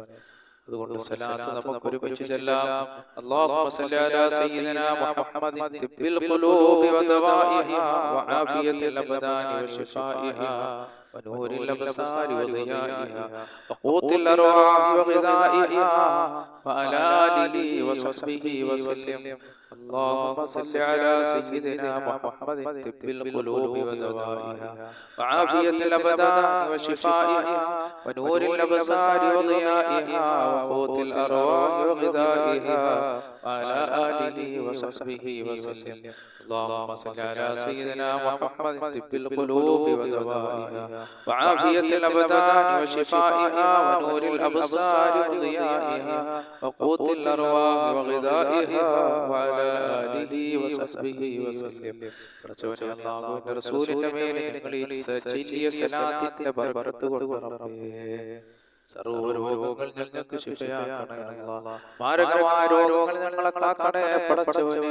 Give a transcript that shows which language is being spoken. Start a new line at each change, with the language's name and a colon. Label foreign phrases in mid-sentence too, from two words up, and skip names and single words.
Malayalam: അതുകൊണ്ട് സലാത്ത് നമുക്ക് ഒരുമിച്ച് ചൊല്ലാം.
Arabic: اللهم صل على سيدنا محمد طب القلوب ودوائها وعافية الأبدان وشفائها ونور الأبصار وضيائها وقوت الأرواح وغذائها وعلى آله وصحبه وسلم. اللهم صل على سيدنا محمد طب القلوب ودوائها وعافية الأبدان وشفائها ونور الأبصار وضيائها وقوت الأرواح وغذائها وعلى آله وصحبه وسلم. اللهم صل على سيدنا محمد طب القلوب ودوائها وعافية الأبدان وشفائها ونور الأبصار وضيائها وقوت الأرواح وغذائها وعلى آله وصحبه وسلم.
Malayalam: പടച്ചവനെ, അല്ലാഹുവിന്റെ റസൂലിന്റെ മേലെ ഞങ്ങൾ ഈ സജീലിയ സലാത്തിന്റെ ബർക്കത്ത് കൊണ്ട് റബ്ബേ സർവ്വ രോഗങ്ങൾ ഞങ്ങൾക്ക് ശിഫയാക്കണേ അല്ലാഹ്. മാരകമായ രോഗങ്ങൾ ഞങ്ങളെ കാക്കണേ പടച്ചവനെ.